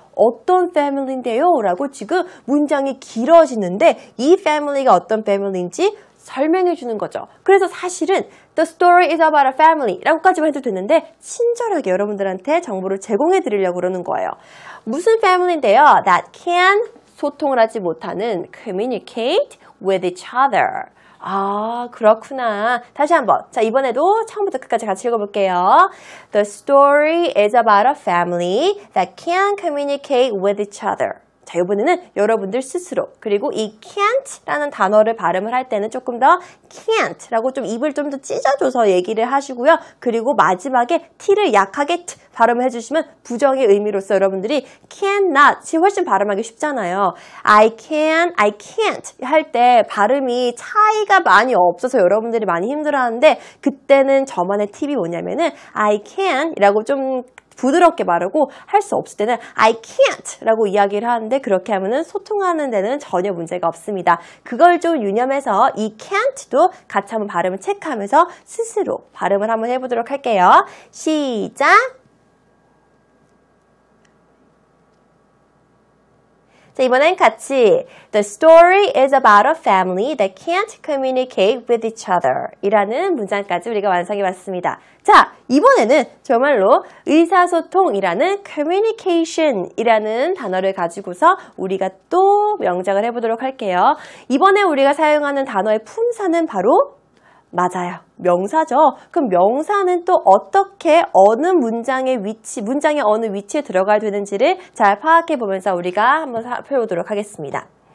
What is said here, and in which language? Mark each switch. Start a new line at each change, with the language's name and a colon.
Korean: 어떤 family인데요? 라고 지금 문장이 길어지는데 이 family가 어떤 family인지 설명해 주는 거죠. 그래서 사실은
English: The story is about a family
Korean: 라고까지만 해도 되는데 친절하게 여러분들한테 정보를 제공해 드리려고 그러는 거예요. 무슨 family인데요?
English: That can
Korean: 소통을 하지 못하는
English: communicate with each other.
Korean: 아, 그렇구나. 다시 한번. 자, 이번에도 처음부터 끝까지 같이 읽어볼게요.
English: The story is about a family that can communicate with each other.
Korean: 자, 이번에는 여러분들 스스로 그리고 이 can't라는 단어를 발음을 할 때는 조금 더 can't라고 좀 입을 좀 더 찢어줘서 얘기를 하시고요. 그리고 마지막에 t를 약하게 t 발음을 해주시면 부정의 의미로서 여러분들이 cannot이 훨씬 발음하기 쉽잖아요.
English: I can, I can't
Korean: 할 때 발음이 차이가 많이 없어서 여러분들이 많이 힘들어하는데 그때는 저만의 팁이 뭐냐면은 I can 이라고 좀 부드럽게 말하고 할 수 없을 때는 I can't 라고 이야기를 하는데 그렇게 하면은 소통하는 데는 전혀 문제가 없습니다. 그걸 좀 유념해서 이 can't도 같이 한번 발음을 체크하면서 스스로 발음을 한번 해보도록 할게요. 시작! 자, 이번엔 같이
English: The story is about a family that can't communicate with each other
Korean: 이라는 문장까지 우리가 완성해봤습니다. 자, 이번에는 정말로 의사소통이라는 communication 이라는 단어를 가지고서 우리가 또 명작을 해보도록 할게요. 이번에 우리가 사용하는 단어의 품사는 바로 맞아요. 명사죠. 그럼 명사는 또 어떻게 어느 문장의 위치, 문장의 어느 위치에 들어가야 되는지를 잘 파악해 보면서 우리가 한번 살펴보도록 하겠습니다.